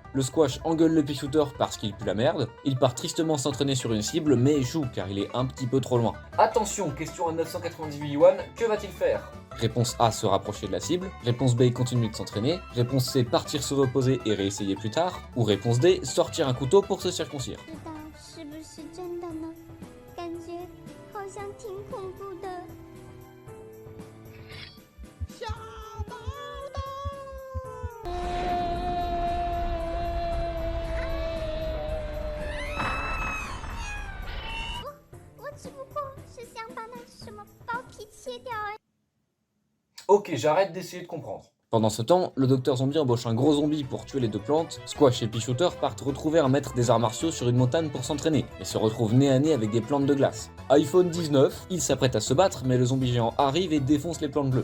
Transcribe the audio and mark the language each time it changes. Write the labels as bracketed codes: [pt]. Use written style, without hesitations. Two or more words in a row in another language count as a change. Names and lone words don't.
[fr] Le squash engueule le pea-shooter parce qu'il pue la merde. Il part tristement s'entraîner sur une cible, mais échoue car il est un petit peu trop loin. Attention, question à 998 yuan, que va-t-il faire? Réponse A, se rapprocher de la cible. Réponse B, continuer de s'entraîner. Réponse C, partir se reposer et réessayer plus tard. Ou réponse D, sortir un couteau pour se circoncire. [zh] 知道是不是真的呢？感觉好像挺恐怖的。我只不过是想把那什么包皮切掉而已。 [fr] Ok, j'arrête d'essayer de comprendre. Pendant ce temps, le docteur zombie embauche un gros zombie pour tuer les deux plantes. Squash et pea-shooter partent retrouver un maître des arts martiaux sur une montagne pour s'entraîner, mais se retrouvent nez à nez avec des plantes de glace. iPhone 19, ils s'apprêtent à se battre, mais le zombie géant arrive et défonce les plantes bleues.